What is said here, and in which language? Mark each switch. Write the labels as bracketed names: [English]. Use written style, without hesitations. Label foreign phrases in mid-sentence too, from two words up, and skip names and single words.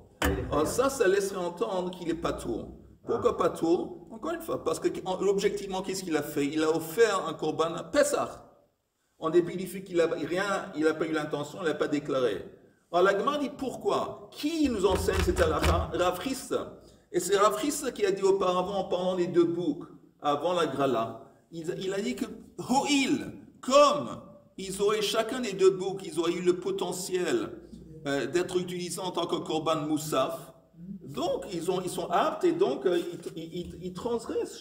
[French] Alors ça laisserait entendre qu'il est patour. Pourquoi patour? Encore une fois, parce que objectivement, qu'est-ce qu'il a fait? Il a offert un [Hebrew] קרבן פסח. [French] En dépit du fait qu'il n'a pas eu l'intention, il n'a pas déclaré. Alors la Gemara dit pourquoi? Qui nous enseigne cette halakha? Rav Chisda. Et c'est Rav Chisda qui a dit auparavant, en parlant des deux boucs, avant la grala, il a dit que Ho'il, comme ils auraient, chacun des deux boucs, ils auraient eu le potentiel d'être utilisés en tant que [Hebrew] קרבן מוסף. [French] Donc, ils sont aptes et donc ils transgressent.